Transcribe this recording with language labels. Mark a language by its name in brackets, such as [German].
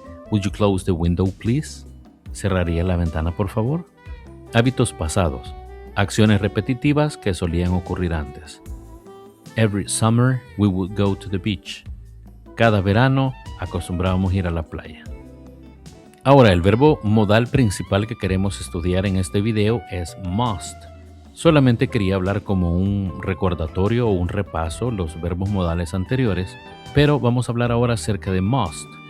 [English] Would you close the window, please? [Spanish] ¿Cerraría la ventana, por favor? Hábitos pasados. Acciones repetitivas que solían ocurrir antes. [English] Every summer we would go to the beach. [Spanish] Cada verano acostumbrábamos ir a la playa. Ahora, el verbo modal principal que queremos estudiar en este video es must. Solamente quería hablar como un recordatorio o un repaso los verbos modales anteriores, pero vamos a hablar ahora acerca de must.